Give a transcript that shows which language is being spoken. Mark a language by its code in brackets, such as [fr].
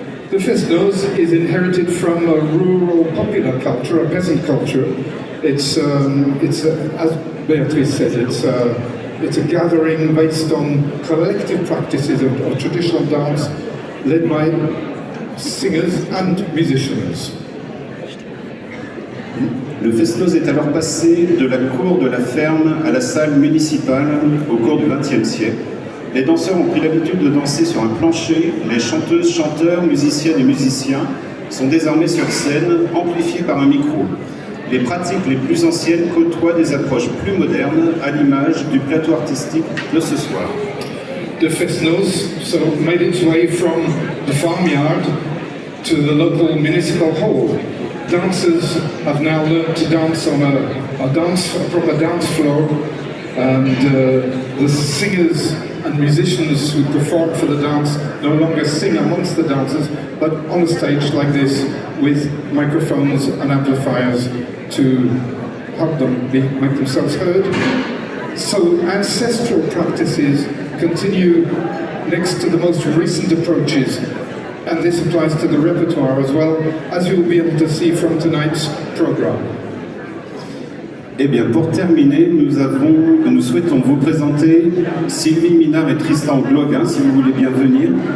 [en] The Fest-Noz is inherited from a rural popular culture, a peasant culture. It's as Beatrice said, it's a gathering based on collective practices of traditional dance led by singers and musicians. [fr] Le Fest-Noz est alors passé de la cour de la ferme à la salle municipale au cours du XXe siècle. Les danseurs ont pris l'habitude de danser sur un plancher. Les chanteuses, chanteurs, musiciennes et musiciens sont désormais sur scène, amplifiés par un micro. Les pratiques les plus anciennes côtoient des approches plus modernes, à l'image du plateau artistique de ce soir. [en] The Fest-Noz made its way from the farmyard to the local municipal hall. Dancers have now learned to dance on a proper dance floor, and the singers and musicians who perform for the dance no longer sing amongst the dancers, but on a stage like this with microphones and amplifiers to help them make themselves heard. So ancestral practices continue next to the most recent approaches, and this applies to the repertoire as well, as you will be able to see from tonight's program. [fr] Eh bien, pour terminer, nous souhaitons vous présenter Sylvie Minard et Tristan Gloguin, si vous voulez bien venir.